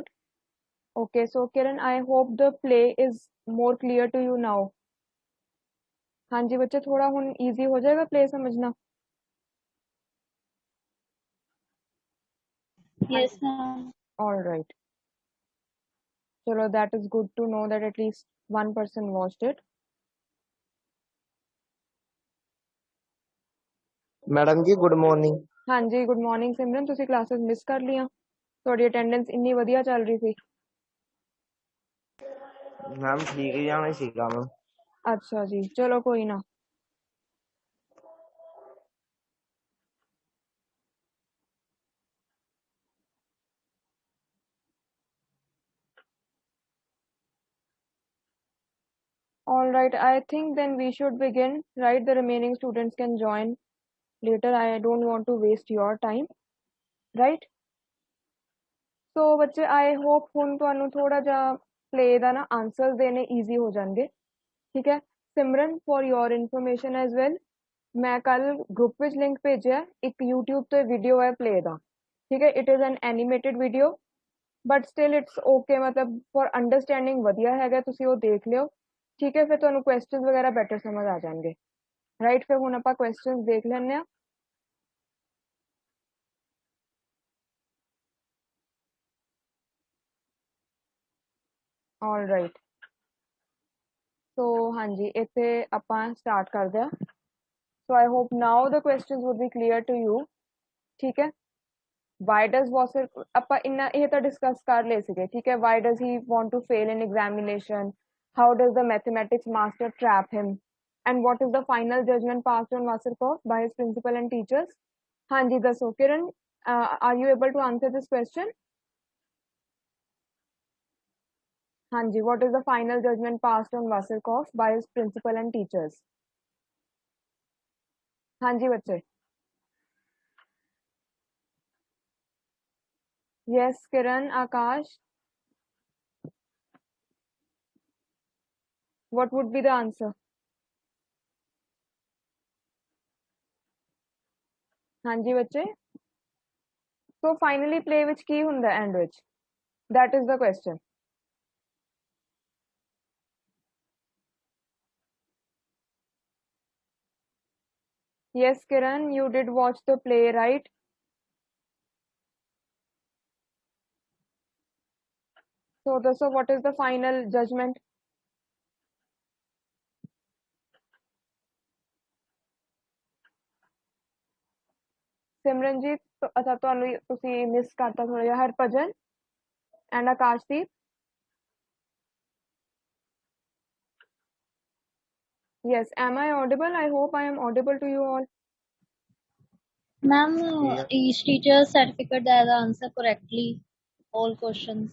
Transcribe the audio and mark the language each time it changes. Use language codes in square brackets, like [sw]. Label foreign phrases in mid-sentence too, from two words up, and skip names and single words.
[en] Okay, so Kiran, I hope the play is more clear to you now. [hi] hanji बच्चे, थोड़ा हुन easy हो जाएगा play समझना. [en] Yes, ma'am. All right. Chalo, that is good to know that at least one person watched it. [hi] मैडम जी [en] good morning. [hi] हाँ जी, [en] good morning [hi] सिमरन। [pa] ਤੁਸੀਂ ਕਲਾਸਿਸ ਮਿਸ ਕਰ ਲੀਆਂ? ਤੁਹਾਡੀ ਅਟੈਂਡੈਂਸ ਇੰਨੀ ਵਧੀਆ ਚੱਲ ਰਹੀ ਸੀ। ਮੈਮ ਠੀਕ ਹੀ ਜਾਣਾ ਸੀਗਾ ਮੈਮ। ਅੱਛਾ ਜੀ, ਚਲੋ ਕੋਈ ਨਾ। [en] All right, I think then we should begin, right? The remaining students can join later. I don't want to waste your time, right? [pa] So ਬੱਚੇ, [en] I hope [pa] ਹੁਣ ਤੁਹਾਨੂੰ ਥੋੜਾ ਜਿਹਾ play ਦਾ ਨਾ answers ਦੇਣੇ easy ਹੋ ਜਾਣਗੇ, ਠੀਕ ਹੈ? ਸਿਮਰਨ, [en] for your information as well, [pa] ਮੈਂ ਕੱਲ group ਵਿੱਚ link ਭੇਜਿਆ, ਇੱਕ YouTube ਤੇ video ਹੈ play ਦਾ, ਠੀਕ ਹੈ? [en] It is an animated video, but still it's okay, ਮਤਲਬ for understanding [pa] ਵਧੀਆ ਹੈਗਾ, ਤੁਸੀਂ ਉਹ ਦੇਖ ਲਿਓ, ਠੀਕ ਹੈ? ਫਿਰ ਤੁਹਾਨੂੰ questions ਵਗੈਰਾ better ਸਮਝ ਆ ਜਾਣਗੇ, right? ਫਿਰ ਹੁਣ ਆਪਾਂ questions ਦੇਖ ਲੈਂਦੇ ਆ। [en] all right, [pa] so ਹਾਂਜੀ, ਇੱਥੇ ਆਪਾਂ start ਕਰਦੇ ਆ। [en] so I hope now the questions would be clear to you, [pa] ਠੀਕ ਹੈ? [en] why does Wasser, [pa] ਆਪਾਂ ਇੰਨਾ ਇਹ ਤਾਂ discuss ਕਰ ਲਏ ਸੀਗੇ, ਠੀਕ ਹੈ? [en] why does he want to fail in examination, how does the mathematics master trap him, and what is the final judgment passed on Wasserkoff by his principal and teachers? [pa] ਹਾਂਜੀ ਦੱਸੋ ਕਿਰਨ, [en] are you able to answer this question? ਹਾਂਜੀ, what is the final judgment passed on Wasserkoff by his principal and teachers? [pa] ਹਾਂਜੀ ਬੱਚੇ। [en] yes Kiran, Akash, what would be the answer? [pa] ਹਾਂਜੀ ਬੱਚੇ। [en] so finally play [pa] ਵਿੱਚ ਕੀ ਹੁੰਦਾ end ਵਿੱਚ? [en] that is the question. yes Kiran, you did watch the play, right? so what is the final judgment? [pa] ਸਿਮਰਨਜੀਤ, ਅੱਛਾ ਤੁਹਾਨੂੰ ਤੁਸੀਂ ਮਿਸ ਕਰਤਾ ਥੋੜਾ ਜਿਹਾ, ਹਰਭਜਨ and Akashdeep. [en] yes, am I audible? I hope I am audible to you all. Ma'am, each teacher certificate that the answer correctly all questions.